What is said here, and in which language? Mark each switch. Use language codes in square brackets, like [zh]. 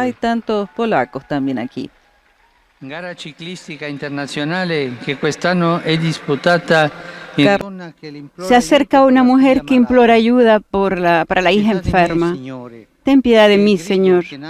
[es] Hay tantos polacos también aquí. [it] Gara ciclistica internazionale che quest'anno è disputata in... [es] Se acerca una mujer que implora ayuda para la hija enferma. Ten piedad de mí, Señor.